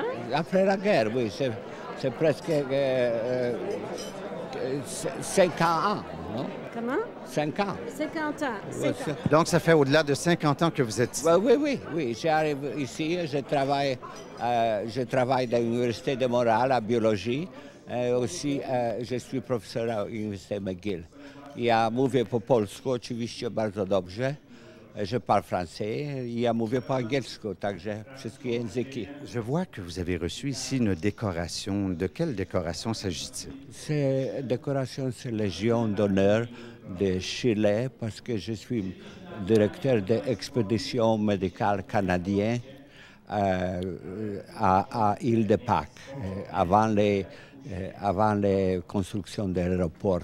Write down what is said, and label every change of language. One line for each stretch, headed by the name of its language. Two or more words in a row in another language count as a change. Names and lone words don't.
French: Après la guerre, oui, c'est presque 50 ans, non? Comment? 5 ans. 50 ans. 50 ans. Donc, ça fait au-delà de 50 ans que vous êtes ici. Oui, j'arrive ici, je travaille dans l'Université de Montréal en biologie. Aussi, je suis professeur à l'Université McGill.
Polish: Ja mówię po polsku, oczywiście bardzo dobrze.
French: Je parle français.
Polish: Ja mówię po angielsku, także wszystkie języki.
French: Je vois que vous avez reçu ici une décoration. De quelle décoration s'agit-il? Cette décoration, c'est Légion d'honneur de Chili, parce que je suis directeur de l'expédition médicale canadienne à Île-de-Pâques, avant les constructions de l'aéroport.